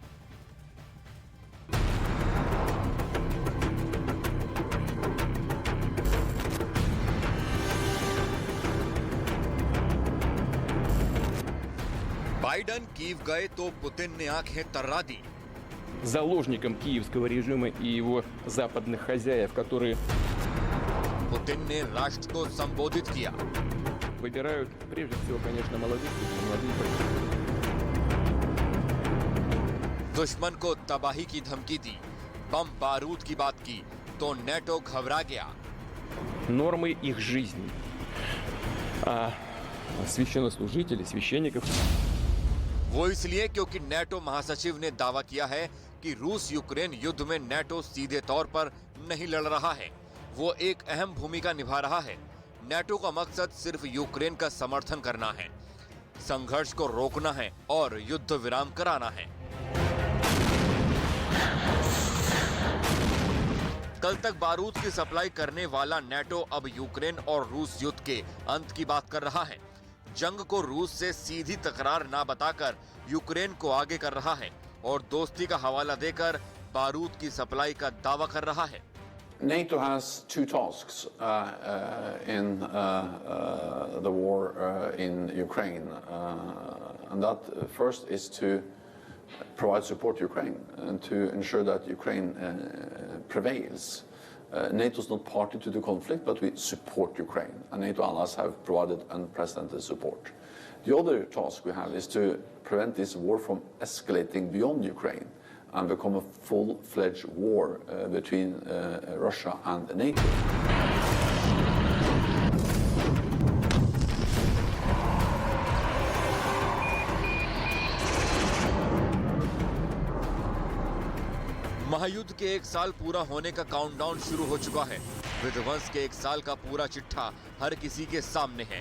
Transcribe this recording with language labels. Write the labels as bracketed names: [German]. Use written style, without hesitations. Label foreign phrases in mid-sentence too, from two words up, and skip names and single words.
[Hindi] बाइडन कीव गए तो पुतिन ने आंखें तर्रा दी। [Russian] Заложником киевского режима и его западных хозяев, которые [Hindi] पुतिन ने राष्ट्र को संबोधित किया। [Russian] выбирают прежде всего, конечно, молодых людей, молодые. [Hindi] दुश्मन को तबाही की धमकी दी, बम बारूद की बात की तो नेटो घबरा गया। [Russian] Нормы их жизни. А священнослужители, священников. [Hindi] वो इसलिए क्योंकि नेटो महासचिव ने दावा किया है कि रूस यूक्रेन युद्ध में नेटो सीधे तौर पर नहीं लड़ रहा है, वो एक अहम भूमिका निभा रहा है। नेटो का मकसद सिर्फ यूक्रेन का समर्थन करना है, संघर्ष को रोकना है और युद्ध विराम कराना है। कल तक बारूद की सप्लाई करने वाला नेटो अब यूक्रेन और रूस युद्ध के अंत की बात कर रहा है। जंग को रूस से सीधी तकरार ना बताकर यूक्रेन को आगे कर रहा है और दोस्ती का हवाला देकर बारूद की सप्लाई का दावा कर रहा है। [English] NATO has two tasks in the war in Ukraine, and that first is to provide support to Ukraine and to ensure that Ukraine prevails. NATO is not party to the conflict, but we support Ukraine, and NATO allies have provided unprecedented support. The other task we have is to prevent this war from escalating beyond Ukraine and become a full-fledged war between Russia and NATO. [Hindi] महायुद्ध के एक साल पूरा होने का काउंटडाउन शुरू हो चुका है। विध्वंस के एक साल का पूरा चिट्ठा हर किसी के सामने है।